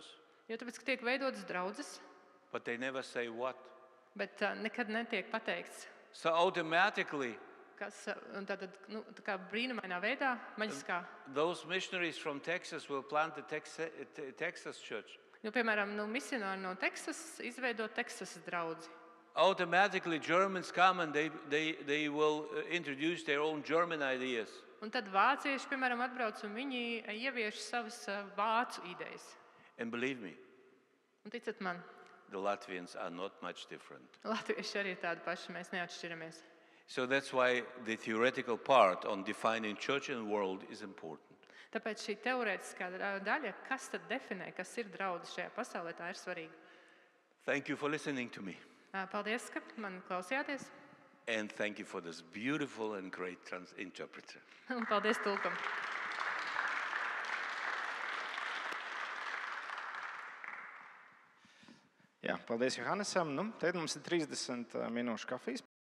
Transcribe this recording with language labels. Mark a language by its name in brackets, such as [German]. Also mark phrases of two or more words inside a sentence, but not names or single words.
[Latvian] Jo tāpēc, ka tiek veidotas draudzes, [English] but they never say what. [Latvian] bet nekad netiek pateikts, [English] So automatically, [Latvian] kas un tātad, tā kā brīnumainā veidā, maģiskā. [English] those missionaries from Texas will plant the Texas church. [Latvian] Jo, piemēram, misionāri no Teksas izveido Teksasas draudzi. [English] Automatically, Germans come and they will introduce their own German ideas. [Latvian] Un tad vācieši, piemēram, atbrauc un viņi ievieš savas vācu idejas. [English] And believe me, [Latvian] Un ticat man, [English] the Latvians are not much different. [Latvian] latvieši arī ir tādi paši, mēs neatšķiramies. [English] So that's why the theoretical part on defining church and world is important. [Latvian] Tāpēc šī teorētiskā daļa, kas tad definē, kas ir draudz šajā pasaulē, tā ir svarīga. [English] Thank you for listening to me. [Latvian] Paldies, ka man klausījāties. [English] And thank you for this beautiful and great interpreter. [Latvian] Un paldies tulkam. Jā, paldies Johannesam. Tagad mums ir 30 minūšu kafijas